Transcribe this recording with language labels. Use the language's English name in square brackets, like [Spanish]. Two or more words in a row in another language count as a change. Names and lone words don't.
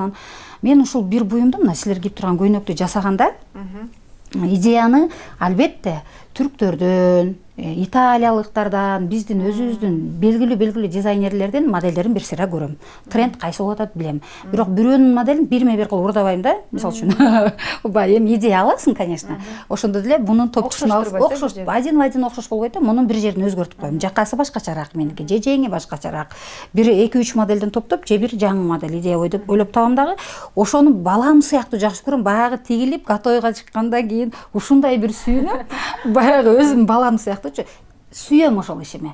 [Kyrgyz] Анан мен ушул бир буюмду, мына силер кийип турган көйнөктү жасаганда идеяны албетте түрктөрдөн, италиялыктардан, биздин өзүбүздүн белгилүү дизайнерлерден модельдерин бир сыйра көрөм. Тренд кайсы болуп атат билем. Бирок бирөөнүн моделин бирме бир кылып урдабайм да. Мисалы үчүн, эми идея аласың, конечно. Ошондо деле мунун топчусун окшош, [Russian] один в один [Kyrgyz] окшош болбойт да, мунун бир жерин өзгөртүп коем. Жакасы башкачараак меники, же жеңи башкачараак. Бир 2-3 моделден топтоп, же бир жаңы модель идея ойлоп табам дагы. Ошону балам сыяктуу жакшы көрөм. Баягы тигилип, готовойго чыккандан кийин ушундай бир сүйүнүп, баягы өзүм балам сыяктуу сүйөм ошол ишиме.